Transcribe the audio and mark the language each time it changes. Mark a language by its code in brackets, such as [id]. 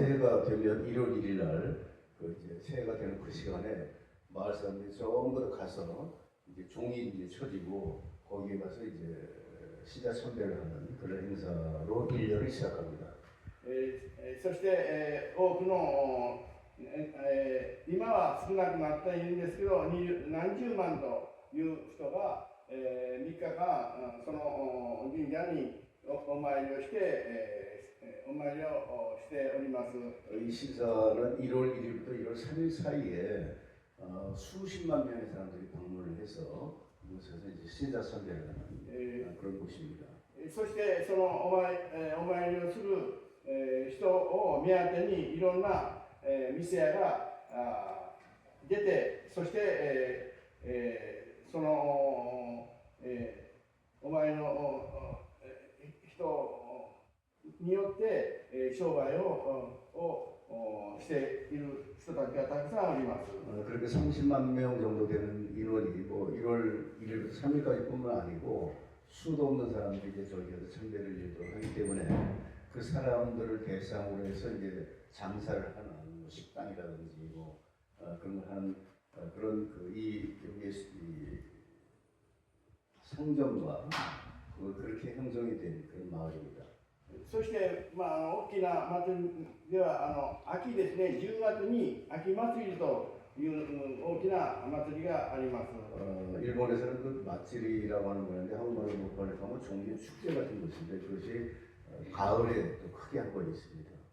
[ko] 새해가 되면 1월 1일 날 이제 새해가 되는 그 시간에 마을 사람들이 전부 다 가서 이제 종이 이제 쳐지고 거기에 가서 이제 시자 선배를 하는 그런 행사로 1년을 시작합니다. [ja] そして、多くの、今は少なくなっているんですけど、何十万という人が、3日間その神社にお参りをして、お参りをしております。 [ko] 이 신사는 1월 1일부터 1월 3일 사이에 수십만 명의 사람들이 방문을 해서 이곳에서 이제 신사 선배를 하는 그런 곳입니다. [ja] そしてそのお参りをする人を目当てにいろんな店屋が出て、そしてそのお参りの人によって商売をしている人たちがたくさんおります。 [ko] 그렇게 30만 명 정도 되는 인원이 뭐 1월 1일부터 3일까지뿐만 아니고 수도 없는 사람들이 이제 저기에서 참배를 하기 때문에 그 사람들을 대상으로 해서 이제 장사를 하는 뭐 식당이라든지 뭐 그런 걸 하는 그런 여기에 이 상점과 그렇게 형성이 된 그런 마을입니다. [ja] そして、大きな祭りでは秋ですね、10月に秋祭りという大きな祭りがあります。 [ko] 일본에서는 그 마츠리라고 하는 거였는데 한국말로 못 번역하면 종교 축제 같은 것인데 그것이 가을에 또 크게 한 번 있습니다.